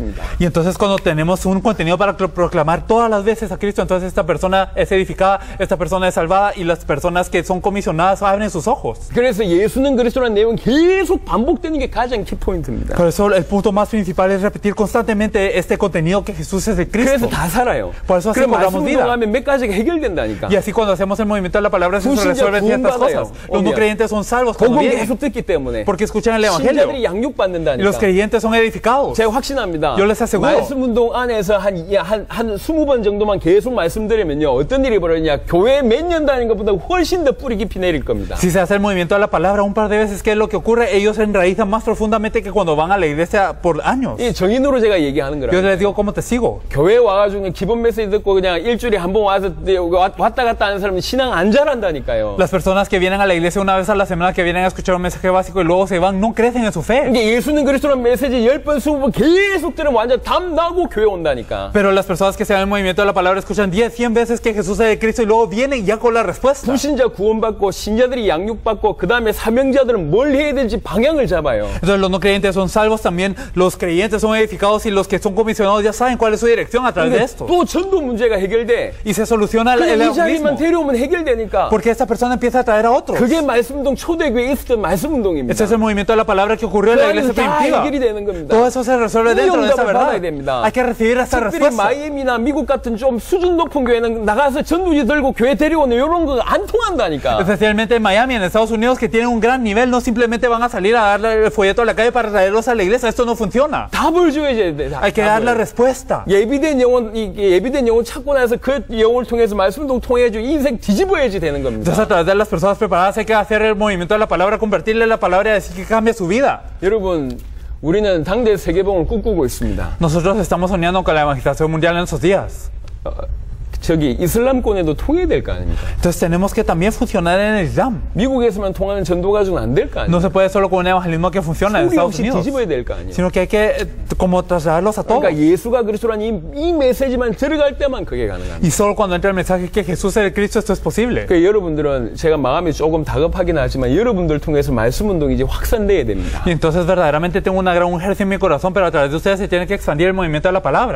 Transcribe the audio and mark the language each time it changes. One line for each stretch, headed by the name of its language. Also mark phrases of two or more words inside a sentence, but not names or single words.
Spanish: Y entonces cuando tenemos un contenido contenido para proclamar todas las veces a Cristo, entonces esta persona es edificada, esta persona es salvada y las personas que son comisionadas abren sus ojos.
Korean: 그래서 예수는 그리스도라는 내용은 계속 반복되는 게 가장 키포인트입니다.
Spanish: Por eso el punto más principal es repetir constantemente este contenido que Jesús es el Cristo.
Korean: 그래서 다 살아요.
Spanish: Por eso así
Korean: 그럼
Spanish: cobramos
Korean: 말씀
Spanish: vida.
Korean: 운동하면 몇 가지가 해결된다니까.
Spanish: Y así cuando hacemos el movimiento de la palabra se
Korean: 불신자
Spanish: resuelven ciertas
Korean: 구원받아요.
Spanish: cosas. Los no creyentes son salvos cuando
Korean: 복음
Spanish: vienen,
Korean: 계속 듣기 때문에.
Spanish: porque escuchan el Evangelio.
Korean: 신자들이 양육받는다니까.
Spanish: Y los creyentes son edificados.
Korean: 제가 확신합니다.
Spanish: Yo les aseguro.
Korean: 말씀 운동 안에서 한 20번 정도만 계속 말씀드리면요. 어떤 일이 벌어지냐. 교회 몇 년 다니는 것보다 훨씬 더 뿌리 깊이 내릴 겁니다.
Spanish: Si se hace el movimiento de la palabra un par de veces, ¿qué es lo que ocurre? Ellos se enraizan más profundamente que cuando van a la iglesia por años.
Korean: 이 정인으로 제가 얘기하는
Spanish: Yo
Korean: 거라.
Spanish: les digo cómo te sigo.
Korean: 교회 와가지고 기본 메시지 듣고 그냥 일주일에 한 번 와서 왔다 갔다 하는 사람은 신앙 안 잘한다니까요.
Spanish: Las personas que vienen a la iglesia una vez a la semana, que vienen a escuchar un mensaje básico y luego se van, no crecen en su fe.
Korean: 이게 예수는 그리스도라는 메시지 10번, 20번 계속 들으면 완전 담나고 교회 온다니까.
Spanish: Pero las personas que se dan el movimiento de la palabra escuchan 10, 100 veces que Jesús es de Cristo y luego vienen ya con la respuesta.
Korean: 불신자 구원받고 신자들이 양육받고 그 다음에 사명자들은 뭘 해야 될지 방향을 잡아요.
Spanish: Entonces los no creyentes son salvos también, los creyentes son edificados y los que son comisionados ya saben cuál es su dirección a través de esto.
Korean: 또 전도 문제가 해결돼.
Spanish: Y se soluciona el
Korean: 그냥 이 자리만
Spanish: evangelismo.
Korean: 데려오면 해결되니까.
Spanish: Porque esta persona empieza a traer a otros.
Korean: 그게 말씀운동 초대교회에 있었던 말씀운동입니다.
Spanish: Este es el movimiento de la palabra que ocurrió en la iglesia
Korean: 다
Spanish: primitiva.
Korean: 해결이 되는 겁니다.
Spanish: Todo eso se resuelve dentro de esta
Korean: 응답을 받아야
Spanish: verdad.
Korean: 됩니다.
Spanish: Hay que recibir esta
Korean: 특별히
Spanish: respuesta.
Korean: 마이애미나 미국 같은 좀 수준 높은 교회는 나가서 전도지 들고 교회 데려오는 이런 거 안 통한다니까.
Spanish: Especialmente en Miami, en Estados Unidos, que tienen un gran nivel, no simplemente van a salir a darle el folleto a la calle para traerlos a la iglesia. Esto no funciona.
Korean: 답을 줘야지 돼.
Spanish: Hay que dar la respuesta.
Korean: 예비된 영혼, 예비된 영혼 찾고 나서 그 영혼을 통해서 말씀운동 통해서 인생 뒤집어야지 되는 겁니다.
Spanish: Entonces, a través de las personas preparadas, hay que hacer el movimiento de la palabra, convertirle la palabra y decir que cambie su vida.
Korean: 여러분, 우리는 당대 세계봉을 꿈꾸고 있습니다.
Spanish: Nosotros estamos soñando con la evangelización mundial en esos días.
Korean: 저기 이슬람권에도 통해야 될 거 아닙니까?
Spanish: Entonces tenemos que también funcionar en el Islam.
Korean: 미국에서만 통하는 전도 가지고는 안 될 거
Spanish: No
Korean: 아닙니까?
Spanish: se puede solo con un evangelismo que funciona en
Korean: 소리
Spanish: Estados
Korean: 없이
Spanish: Unidos,
Korean: 뒤집어야 될 거 아니에요?
Spanish: sino que hay que como trasladarlos a todos.
Korean: 그러니까 예수가 그리스도라는 이 메시지만 들어갈 때만 그게 가능합니다.
Spanish: Y solo cuando entra el mensaje que Jesús es el Cristo, esto es posible.
Korean: 그러니까 여러분들은 제가 마음이 조금 다급하긴 하지만 여러분들 통해서 말씀 운동이 이제 확산돼야 됩니다.
Spanish: Y entonces verdaderamente tengo una gran ejército en mi corazón, pero a través de ustedes se tiene que expandir el movimiento de la palabra.